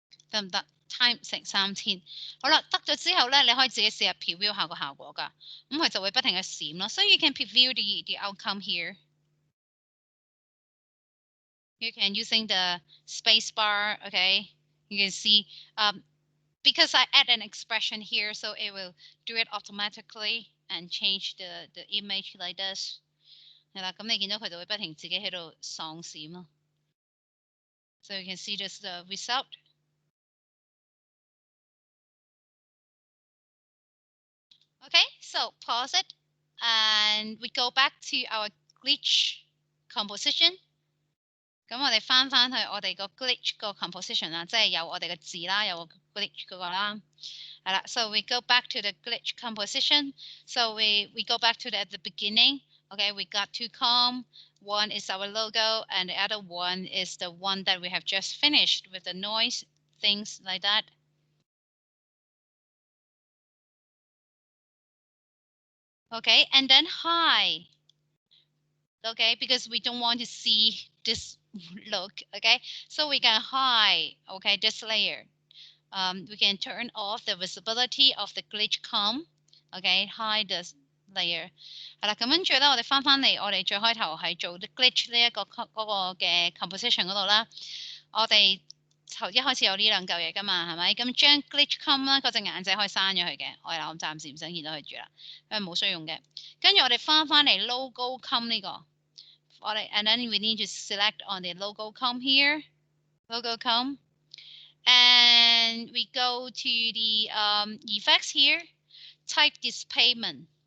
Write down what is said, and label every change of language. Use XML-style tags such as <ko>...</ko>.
<yue>得唔得 ？time 乘3000，好啦，得咗之後咧，你可以自己試下 preview 下個效果㗎。咁佢就會不停嘅閃咯。</yue> <en>So you can preview the outcome here. You can using the space bar, okay? You can see because I add an expression here, so it will do it automatically and change the image like this.</en> <yue>係啦，咁你見到佢就會不停自己喺度喪閃咯。</yue> <en>So you can see this the result. Okay, so pause it and we go back to our glitch composition.</en> <yue>咁我哋翻去我哋個 glitch 個 composition 啦，即係有我哋嘅字啦，有個 glitch 嗰個啦。</yue> <en>係啦，so we go back to the glitch composition. So we go back to the beginning. Okay, we got two columns. One is our logo, and the other one is the one that we have just finished with the noise, things like that. Okay, and then high. Okay, because we don't want to see this look. Okay, so we can hide. Okay, this layer. We can turn off the visibility of the glitch com. Okay, hide the layer.</en> <yue>係啦，咁跟住咧，我哋翻嚟，我哋最開頭係做啲 glitch 呢一個嗰個嘅 composition 嗰度啦。我哋頭一開始有呢兩嚿嘢噶嘛，係咪？咁將 glitch com 啦，嗰隻眼仔可以刪咗佢嘅。我暫時唔想見到佢住啦，因為冇需要用嘅。跟住我哋翻嚟 logo com 呢個，我哋</yue> <en>and then we need to select on the logo com here, logo com, and we go to the effects here, type displacement.</en>